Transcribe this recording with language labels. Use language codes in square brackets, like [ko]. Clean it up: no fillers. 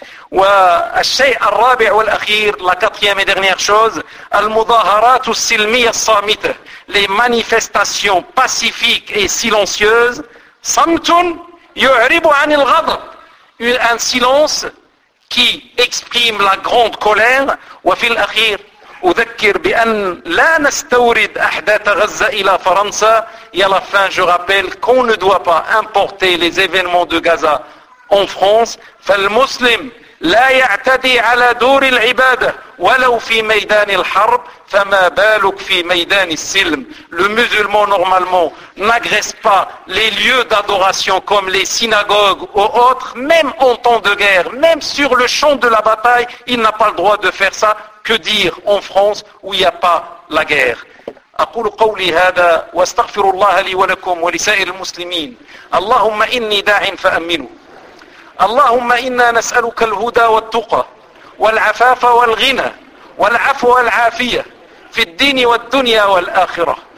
[ar] والشيء الرابع والأخير, [fr] la quatrième et dernière chose, [ar] المظاهرات السلمية الصامتة, [fr] les manifestations pacifiques et silencieuses, [ar] صمت يعرب عن الغضب, [fr] un silence qui exprime la grande colère. [ar] Wa fil akhir, أذكر بأن لا نستورد أحداث غزة إلى فرنسا. [fr] Et à la fin, je rappelle qu'on ne doit pas importer les événements de Gaza en France. [ar] فالمسلم لا يعتدي على دور العبادة ولو في ميدان الحرب فما بالك في ميدان السلم. [fr] Le musulman normalement n'agresse pas les lieux d'adoration comme les synagogues ou autres, même en temps de guerre, même sur le champ de la bataille, il n'a pas le droit de faire ça. Que dire en France où il n'y a pas la guerre ? [ar] أقول قولي هذا واستغفر الله لي ولكم ولسائر المسلمين. اللهم إني داع فأمنه. اللهم إنا نسألك الهدى والتقى والعفاف والغنى والعفو والعافية في الدين والدنيا والآخرة.